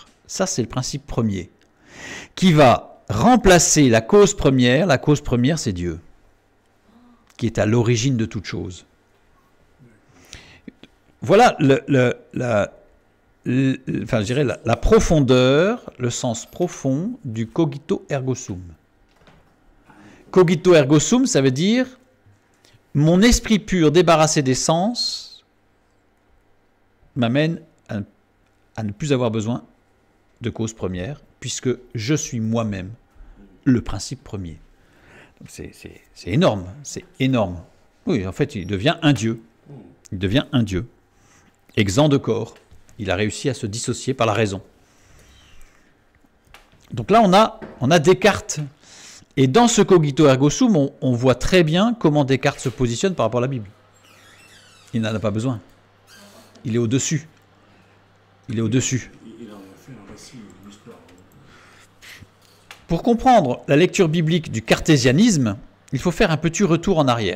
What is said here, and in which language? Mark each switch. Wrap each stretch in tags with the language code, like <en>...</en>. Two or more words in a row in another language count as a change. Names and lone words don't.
<fr>Ça, c'est le principe premier. Qui va remplacer la cause première. La cause première, c'est Dieu, qui est à l'origine de toute chose. Voilà je dirais la profondeur, le sens profond du</fr> <la>cogito ergo sum. Cogito ergo sum,</la> <fr>ça veut dire mon esprit pur débarrassé des sens m'amène à ne plus avoir besoin de cause première, puisque je suis moi-même le principe premier. C'est énorme, c'est énorme. Oui, en fait, il devient un Dieu. Il devient un Dieu, exempt de corps. Il a réussi à se dissocier par la raison. Donc là, on a Descartes. Et dans ce</fr> <la>cogito ergo sum,</la> <fr>on voit très bien comment Descartes se positionne par rapport à la Bible. Il n'en a pas besoin. Il est au-dessus. Il est au-dessus. Il en a fait un récit, une histoire. Pour comprendre la lecture biblique du cartésianisme, il faut faire un petit retour en arrière.</fr>